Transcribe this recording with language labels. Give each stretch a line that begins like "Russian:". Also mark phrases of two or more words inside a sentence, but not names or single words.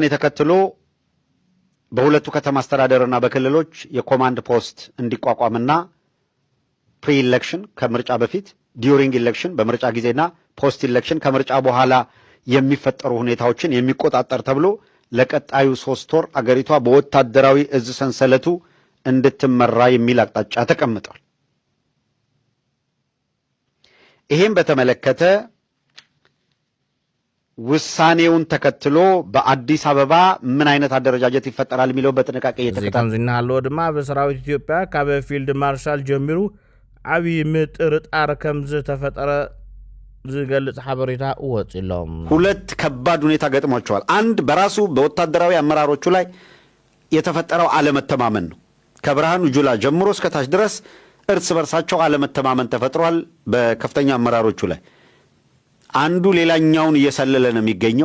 Amharic: ተከትሎ በሁለቱ ከተማ አስተዳደርና በክልሎች የኮማንድ ፖስት እንዲቋቋምና
English: pre election
Amharic: ከምርጫ በፊት፣
English: during election
Amharic: በምርጫ ጊዜና
English: post election
Amharic: ከምርጫ በኋላ የሚፈጠሩ ሁኔታዎችን የሚቆጣጠር ተብሎ ለቀጣዩ 3 ወር አገሪቷ በወታደራዊ እዝ ሰንሰለቱ እንድትመራ የሚል አቅጣጫ ተቀምጧል። ይሄን በተመለከተ ውሳኔውን ተከትሎ በአዲስ አበባ ምን አይነት አደረጃጀት ይፈጠራል የሚለው በጥንቃቄ እየተከታተለ
Tigrinya: ዝናሃሎ ድማ በሰራዊት ኢትዮጵያ ካብ ፊልድ ማርሻል ጀሚሩ ዓብይ ምጥርጣር ከም ዝተፈጠረ ዝገልጽ ሓበሬታ ወጽሎም።
Amharic: 2 ከባድ ሁኔታ ገጥሟቸዋል። አንድ በራሱ በወታደራዊ አመራሮቹ ላይ የተፈጠረው አለመተማመን ነው። ከብርሃኑ ጁላ ጀምሮ እስከ ታች ድረስ እርስ በርሳቸው አለመተማመን ተፈጥሯል በከፍተኛ አመራሮቹ ላይ። አንዱ ሌላኛውን እየሰለለ ነው የሚገኘው።